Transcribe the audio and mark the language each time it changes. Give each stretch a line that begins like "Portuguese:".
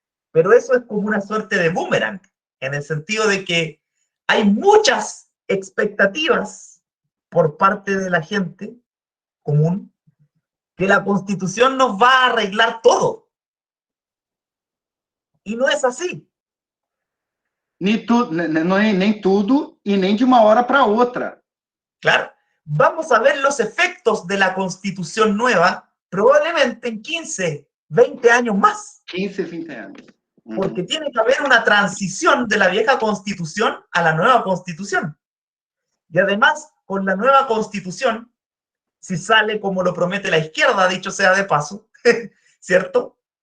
Spanish: Pero eso es como una suerte de boomerang, en el sentido de que hay muchas expectativas por parte de la gente común que la Constitución nos va a arreglar todo. Y no es así.
Portuguese: Nem tudo e nem de uma hora para outra.
Spanish: Claro, vamos a ver los efectos de la Constitución nueva probablemente en 15, 20 años más.
Portuguese: 15, 20 anos.
Spanish: Porque tiene que haber una transición de la vieja Constitución a la nueva Constitución. Y además, con la nueva Constitución, si sale como lo promete la izquierda, dicho sea de paso, ¿cierto?